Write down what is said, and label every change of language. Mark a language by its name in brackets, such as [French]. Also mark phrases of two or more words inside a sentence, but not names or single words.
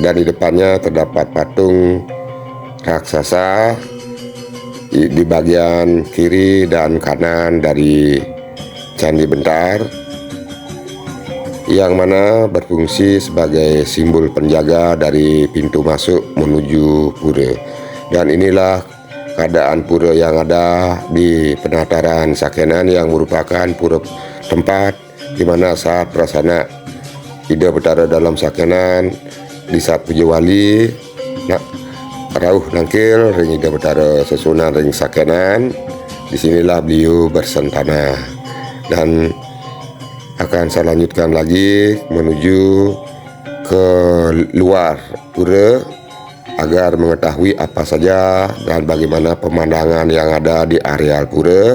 [Indonesian] Dan di depannya terdapat patung raksasa di bagian kiri dan kanan dari Candi Bentar, yang mana berfungsi sebagai simbol penjaga dari pintu masuk menuju pura. Dan inilah keadaan pura yang ada di penataran sakenan, yang merupakan pura tempat di mana saat prasana Ida Betara dalam sakenan di saat puja wali [Balinese] rauh nangkil ring Ida Betara sesunan ring sakenan, [Indonesian] disinilah beliau bersentana. Dan akan saya lanjutkan lagi menuju ke luar pura agar mengetahui apa saja dan bagaimana pemandangan yang ada di areal pura.